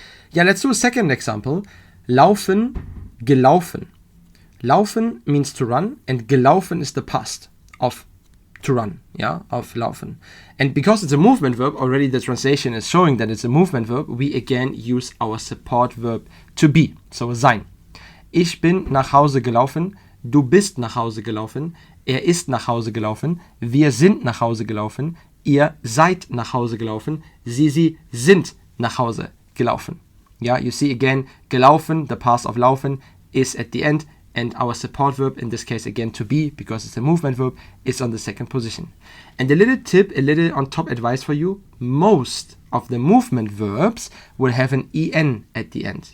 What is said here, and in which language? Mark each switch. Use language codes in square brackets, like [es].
[en] Yeah, let's do a second example. Laufen, gelaufen. Laufen means to run, and gelaufen is the past of to run, of laufen. And because it's a movement verb, already the translation is showing that it's a movement verb, we again use our support verb to be, so sein. [de] Ich bin nach Hause gelaufen, du bist nach Hause gelaufen, er ist nach Hause gelaufen, wir sind nach Hause gelaufen, ihr seid nach Hause gelaufen, sie sind nach Hause gelaufen. [en] Yeah, you see again, gelaufen, the past of laufen, is at the end, and our support verb, in this case again to be, because it's a movement verb, is on the second position. And a little tip, a little on top advice for you, most of the movement verbs will have an en at the end.